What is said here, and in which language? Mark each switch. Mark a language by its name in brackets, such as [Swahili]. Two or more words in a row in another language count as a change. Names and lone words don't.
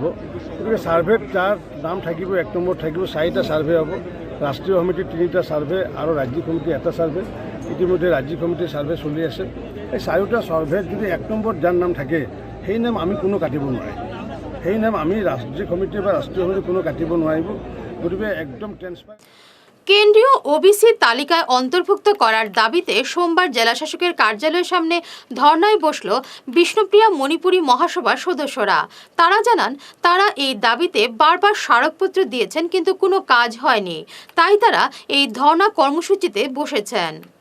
[Assamese] গতিকে ছাৰ্ভেত যাৰ নাম থাকিব, 1 নম্বৰত থাকিব, 4টা ছাৰ্ভে হ'ব। ৰাষ্ট্ৰীয় সমিতিৰ 3টা ছাৰ্ভে আৰু ৰাজ্যিক সমিতিৰ 1টা ছাৰ্ভে। ইতিমধ্যে ৰাজ্যিক সমিতিৰ ছাৰ্ভে চলি আছে। এই 4টা ছাৰ্ভেত যদি 1 নম্বৰত যাৰ নাম থাকে সেই নাম আমি কোনো কাটিব নোৱাৰে। সেই নাম আমি ৰাজ্যিক সমিতি বা রাষ্ট্রীয় সমিতি কোনো কাটিব নোৱাৰিব। গতিকে একদম ট্রান্সপারেন্ট। [Bangla] কেন্দ্রীয় ওবিসি তালিকায় অন্তর্ভুক্ত করার দাবিতে সোমবার জেলাশাসকের কার্যালয়ের সামনে ধর্নায় বসল বিষ্ণুপ্রিয়া মণিপুরী মহাসভার সদস্যরা। তারা জানান, তারা এই দাবিতে বারবার স্মারকপত্র দিয়েছেন কিন্তু কোনো কাজ হয়নি, তাই তারা এই ধর্না কর্মসূচিতে বসেছেন।